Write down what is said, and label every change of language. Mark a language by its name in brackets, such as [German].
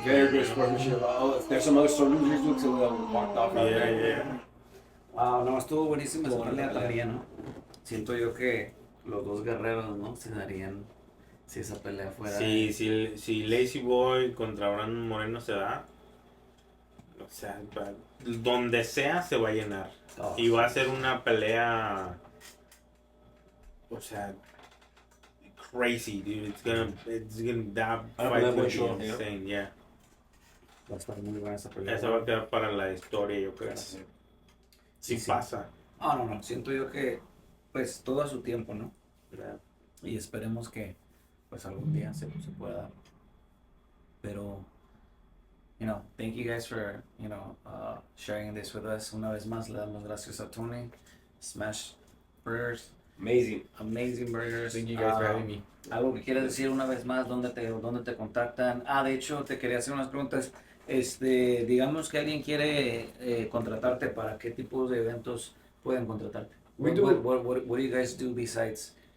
[English] Very good sportsmanship. Oh, if there's some other sore losers, looks like they'll walk off right there. Yeah. [Spanish] Wow, no, estuvo buenísima esa pelea también, ¿no? Siento yo que los dos guerreros, ¿no? Se darían si esa pelea fuera. Sí, si Lazy Boy contra Brandon Moreno se da, o sea, donde sea se va a llenar. Oh. Y va a ser una pelea, o sea, [English] crazy, dude. It's gonna that fight will be insane, yeah. [Spanish] Va a estar muy buena esa pelea. Esa va a quedar para la historia, yo creo. Si pasa. Ah, no, siento yo que pues todo a su tiempo, ¿no? Y esperemos que pues algún día se pueda dar. Pero, [English] thank you guys for, sharing this with us. [Spanish] Una vez más le damos gracias a Tony. [English] Smash Burgers. Amazing burgers. Thank you guys for having me. [Spanish] Algo que quieras decir una vez más, ¿dónde te contactan? De hecho, te quería hacer unas preguntas. Digamos que alguien quiere contratarte, ¿para qué tipo de eventos pueden contratarte? [English] What do you guys do besides,